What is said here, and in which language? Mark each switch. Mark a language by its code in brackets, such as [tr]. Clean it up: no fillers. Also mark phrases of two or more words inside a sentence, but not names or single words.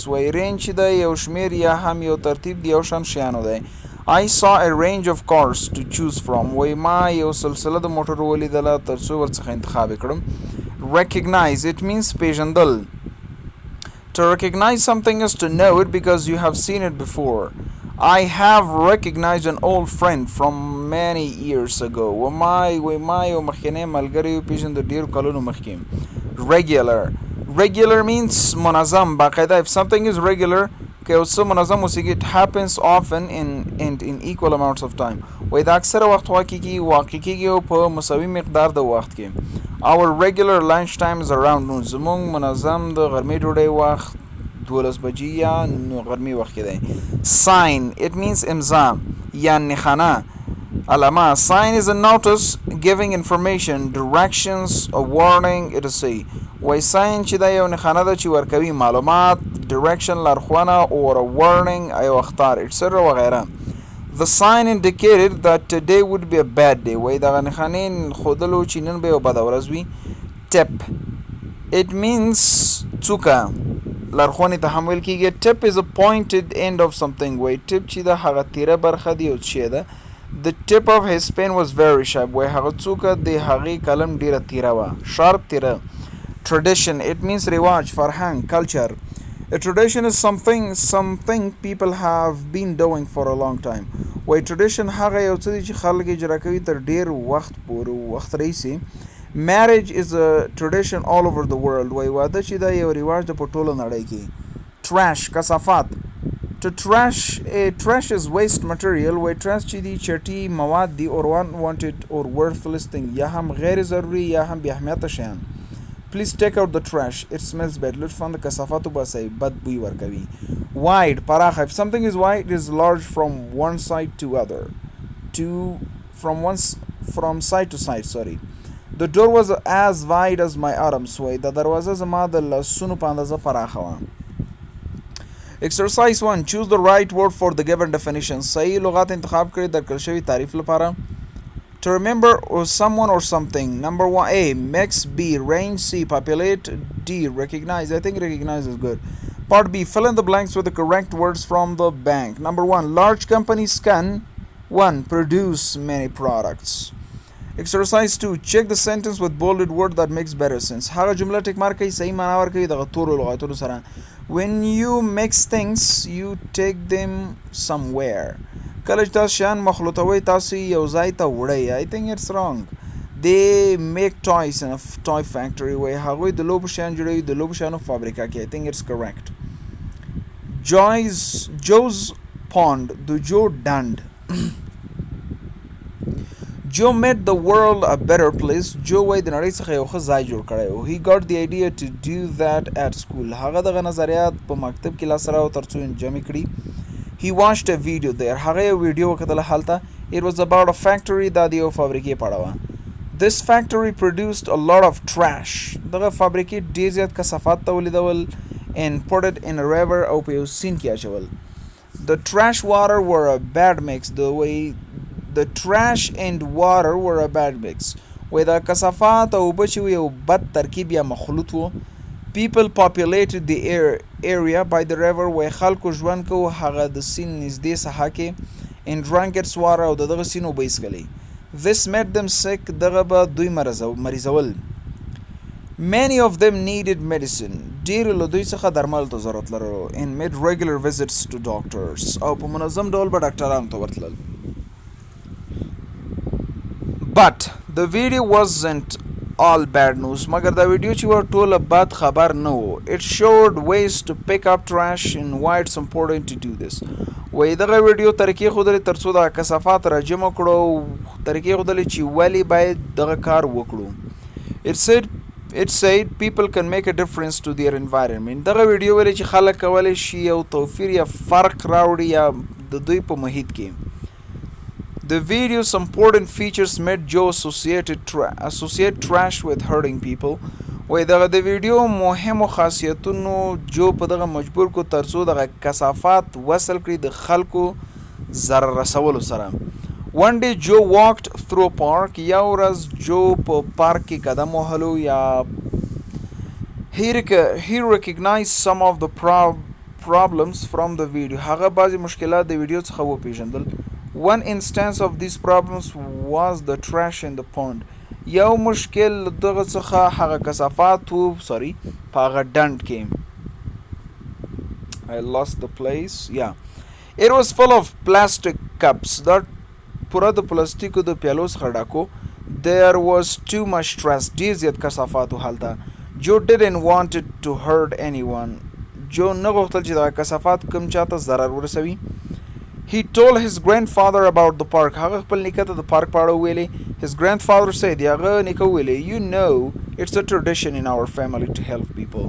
[ps] وایي رینج چې دی یو شمیر یا هم یو ترتیب د یو شان شیانو دی. [en] I saw a range of cars to choose from. [ps] وایي ما یو سلسله د موټرو ولیدله تر څو ورڅخه انتخاب کړم. [en] Recognize. It means پیژندل. To recognize something is to know it because you have seen it before. I have recognized an old friend from many years ago. [ps] ما یو مخکینی ملګری وپېژند د ډېرو کلونو مخکې. [en] Regular. Regular means [ps] منظم باقاعده. [en] If something is regular [ps] که یو څه منظم اوسېږي [en] it happens often and in equal amounts of time. [ps] وایي د اکثره وخت واقع کېږي او په مساوي مقدار د وخت کې. [en] Our regular lunch time is around noon. [ps] زمونږ منظم د غرمې ډوډۍ وخت 12 بجې یا غرمې وخت کې دی. [en] Sign. It means [ps] امضا یا نښانه علامه. [en] Sign is a notice giving information, directions, a warning, etc. [ps] وایي sign چې دا یو نښانه ده چې ورکوي معلومات direction لارښوونه [en] or a warning [ps] ایو اخطار etc وغیره. [en] The sign indicated that today would be a bad day. [ps] وای دغه نښانې ښودلو چې نن به یو بده ورځ وي. [en] Tip. It means [ps] څوکه لارښوونې ته هم ویل کېږي. [en] Tip is a pointed end of something. [ps] وای ټپ چې د هغه تیره برخه دی او شی ده. [en] The tip of his pen was very sharp. [ps] وای هغه څوکه د هغې قلم ډیره تیره وه. [en] Sharp تیره. Tradition. It means [ps] رواج فرهنګ [en] culture. A tradition is something people have been doing for a long time. [ps] وای tradition هغه یو څه دی چې خلک اجرا کوي تر ډیر وخت راهیسې. [en] Marriage is a tradition all over the world. [ps] وای واده چې دا یو رواج د په ټوله نړۍ کې. [en] Trash کثافات. To trash is waste material. [ps] وای trash چې دی چټي مواد دی [en] or unwanted or worthless thing [ps] یا هم غیر ضروري یا هم بې اهمیته شیان. [en] Please take out the trash. It smells bad. [ps] لطفاً د کثافاتو باسئ بد بوی ورکوي. [en] Wide پراخه. If something is wide it is large from one side to other. From side to side, sorry. The door was as wide as my arms. [ps] وای د دروازه زما د لاسونو په اندازه پراخه وه. [en] Exercise 1. Choose the right word for the given definition. [ps] صحیح لغات انتخاب کړئ د درکړل شوي تعریف لپاره. [en] To remember or someone or something. Number 1 A. Mix. B. Range. C. Populate. D. Recognize. I think recognize is good. Part B. Fill in the blanks with the correct words from the bank. Number 1. Large companies can 1. Produce many products. Exercise 2. Check the sentence with bolded word that makes better sense. [ps] هغه جمله ټیک مارک کړئ صحیح معنا ورکوي دغه تورو لغاتونو سره. [en] When you mix things you take them somewhere. [ps] کله چې تاسو شیان مخلوطوئ تاسو یو ځای ته وړئ. [en] I think it's wrong. They make toys in a toy factory. [ps] وای هغوی د لوبو شیان جوړوي د لوبو شیانو فابریکه کې. [en] I think it's correct. Joe's pond. [ps] د جو ډنډ. [en] Joe made the world a better place. [ps] Joe وای د نړۍ څخه یو ښه ځای جوړ کړی و. [en] He got the idea to do that at school. [ps] هغه دغه نظریات په مکتب کې لاسته راوړل تر څو جمع کړي. [en] He watched a video there. [ps] هغه یو ویډیو وکتله هلته. [en] It was about a factory [ps] دا د یو فابریکې په اړه وه. [en] This factory produced a lot of trash. [ps] دغه فابریکې ډېر زیات کثافات تولیدول [en] and put it in a river [ps] او په یو سیند کې اچول. [en] The trash water were a bad mix. The trash and water were a bad mix. وای دا کثافات او اوبه چې یو بد ترکیب یا مخلوط و. People populated the area by the river. [ps] وای خلکو ژوند کوو هغه د سیند نږدې ساحه کې [en] and drank its water [ps] او دغه سیند اوبه یې څښلې. [en] This made them sick. [ps] دغه به دوی مریضول. [en] Many of them needed medicine. [ps] ډېرو له دوی څخه درملو ته ضرورت لرلو [en] and made regular visits to doctors. [ps] او په منظم ډول به ډاکټرانو ته ورتلل. [en] But the video wasn't all bad news. [ps] مگر دا ویډیو چې ور ټوله بد خبر نه و. [en] It showed ways to pick up trash and why it's important to do this. [ps] وای دغه ویډیو طریقې ښودلې تر څو د کثافات را جمع کړو. طریقې ښودلې چې ولې باید دغه کار وکړو. [en] It said people can make a difference to their environment. [ps] دغه ویډیو ویلې چې خلک کولی شي یو توفیر یا فرق راوړي یا د دوی په محیط کې. [en] The video's important features made Joe associate trash with hurting people. [ps] وای دغه د ویډیو مهمو خاصیتونو جو په دغه مجبور کو تر څو دغه کثافات وصل کړي د خلکو ضرر رسولو سره. [en] One day Joe walked through a park. [ps] یو ورځ جو په پارک کې قدم وهلو یا [en] he recognized some of the problems from the video. [ps] هغه بعضی مشکلات د ویډیو څخه وپېژندل. [en] One instance of these problems was the trash in the pond. [ps] یو مشکل دغه څخه هغه کثافات په هغه ډنډ کې. [en] I lost the place. Yeah. It was full of plastic cups. [ps] دا پوره د پلاستیکو د پیالو څخه ډکو. [en] There was too much trash. [ps] ډېر زیات کثافات و هلته. [en] Joe didn't want it to hurt anyone. [ps] جو نه غوښتل چې دغه کثافات کوم چاته ضرر ورسوي. [en] He told his grandfather about the park. [ps] هغه خپل نیکه ته د پارک په اړه ویلې. [en] His grandfather said, [ps] هغه نیکه ویلې, [en] you know it's a tradition in our family to help people.